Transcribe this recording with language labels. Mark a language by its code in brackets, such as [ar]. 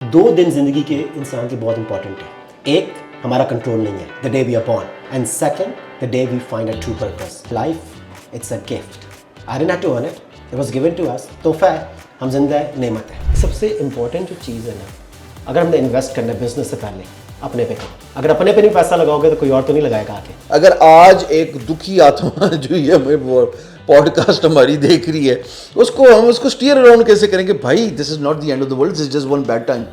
[ur] دو دن زندگی کے انسان کے بہت امپورٹنٹ ہیں. ایک ہمارا کنٹرول نہیں ہے, [en] the day we are born, and second, the day we find a true purpose. Life, it's a gift. I didn't have to earn it. It was given to us. [ur] تحفہ ہے, ہم زندہ ہے, نعمت ہے. سب سے امپورٹنٹ جو چیز ہے نا, اگر ہم نے انویسٹ کرنا ہے بزنس سے پہلے اپنے پہ کام. اگر اپنے پہ نہیں پیسہ لگاؤ گے تو کوئی اور تو نہیں لگائے گا آگے. اگر آج ایک دکھی آتما جو یہ پوڈ کاسٹ ہماری دیکھ رہی ہے, ہم اس کو اسٹیئر اراؤنڈ کیسے کریں کہ بھائی [en] This is not the end of the world, this is just one bad time.